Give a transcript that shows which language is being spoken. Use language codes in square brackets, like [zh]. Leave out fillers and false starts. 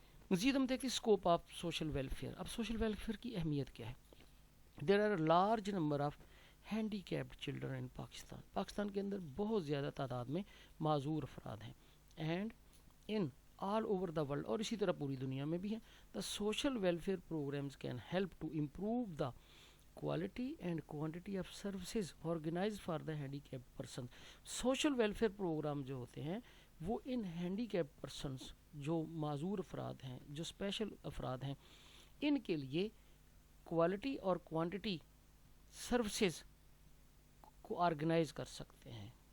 [ur] مزید ہم دیکھتے ہیں اسکوپ آف سوشل ویلفیئر. اب سوشل ویلفیئر کی اہمیت کیا ہے؟ [en] There are a large number of handicapped children in Pakistan. [ur] Pakistan کے اندر بہت زیادہ تعداد میں معذور افراد ہیں، [en] and in all over the world, [ur] اور اسی طرح پوری دنیا میں بھی ہیں. [en] The social welfare programmes can help to improve the quality and quantity of services organised for the handicapped person. [ur] Social welfare programme جو ہوتے ہیں وہ ان ہینڈی کیپڈ پرسنس، جو معذور افراد ہیں، جو اسپیشل افراد ہیں، ان کے لیے کوالٹی اور کوانٹٹی سروسز کو آرگنائز کر سکتے ہیں.